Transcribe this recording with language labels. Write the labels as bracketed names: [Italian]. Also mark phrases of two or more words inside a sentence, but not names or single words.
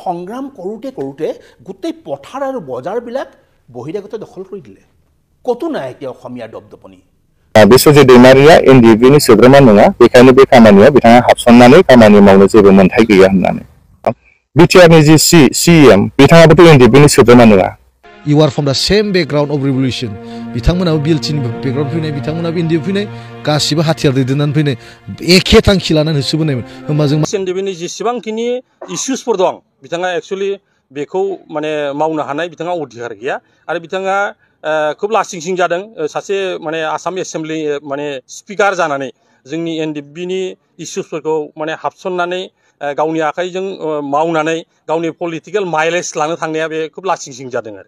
[Assamese] সংগ্ৰাম কৰোঁতে গোটেই পথাৰ আৰু বজাৰবিলাক বহিৰাগতে দখল কৰি দিলে কতো নাই এতিয়া অসমীয়া দপদপনি [Bodo] बिश्वजित दैमारिया एनडिएफबि सोद्रोमा नङा बेखायनो बे खामानियाव बिथाङा हाबसननानै खामानि मावनो जेबो मोनथाय गैया होननानै बिटिआरनि जि सिएम बिथाङाबोथ' एनडिएफबि सोद्रोमा नङा [English] You are from the same background of revolution. [Bodo] बिथांमोनाबो BLT नि background फैनाय बिथांमोनाबो एनडिएफबि फैनाय गासिबो हाथियार दैदेननानै फैनाय एखे थांखि लानानै होसोबोनायमोन होमबा जों एनडिएफबि जेसेबांखिनि इश्यूसफोर दं बिथाङा एक्चुअली बेखौ माने मावनो हानाय बिथाङा अधिकार गैया आरो बिथाङा खूब लासिंसिं जादों सासे माने आसाम एसेम्बली माने स्पिकार जानानै जोंनि एनडिएफबि नि इश्यूसफोरखौ माने हाबसननानै गावनि आखाइजों मावनानै गावनि [English] political mileage [Bodo] लानो थांनाया बे खूब लासिंसिं जादों आरो